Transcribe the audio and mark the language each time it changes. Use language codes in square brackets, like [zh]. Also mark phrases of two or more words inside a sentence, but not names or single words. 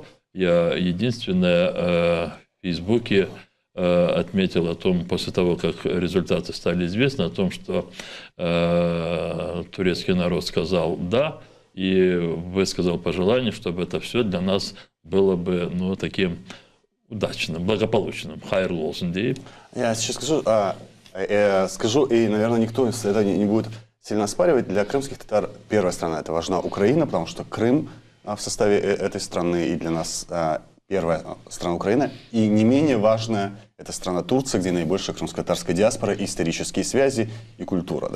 [ru] Я единственное в Фейсбуке отметил о том, после того, как результаты стали известны, о том, что турецкий народ сказал «да», и высказал пожелание, чтобы это все для нас было бы таким удачным, благополучным. [crh] Хайрлы olsun deyip. [ru] Я сейчас скажу, и, наверное, никто это не будет сильно оспаривать. Для крымских татар первая страна — это важна Украина, потому что Крым в составе этой страны, и для нас первая страна Украина. И не менее важная — это страна Турция, где наибольшая крымско-татарская диаспора, и исторические связи, и культура.